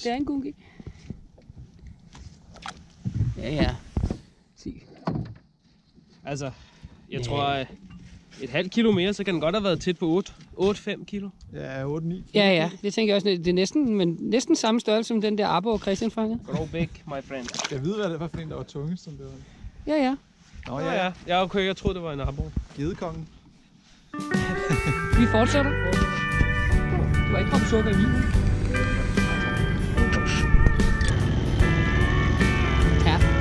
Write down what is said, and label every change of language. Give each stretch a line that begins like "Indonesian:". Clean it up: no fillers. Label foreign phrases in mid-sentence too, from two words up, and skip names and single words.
Danish: Det er en gungi. Ja. 10. Altså, jeg tror, et halvt kilo mere, så kan den godt have været tæt på 8-5 kilo. Ja, 8-9. Ja. Det tænker jeg også. Det er næsten samme størrelse som den der arbor, Christian fangede.
English: Grow big, my friend.
Danish: Jeg ved, hvad det var for en, der var tungest, som det var. Ja. Nå Ja. Ja, okay, jeg troede, det var en arbor. Gedekongen. Vi fortsætter. Du har ikke kommet sukker i vinen. Ja.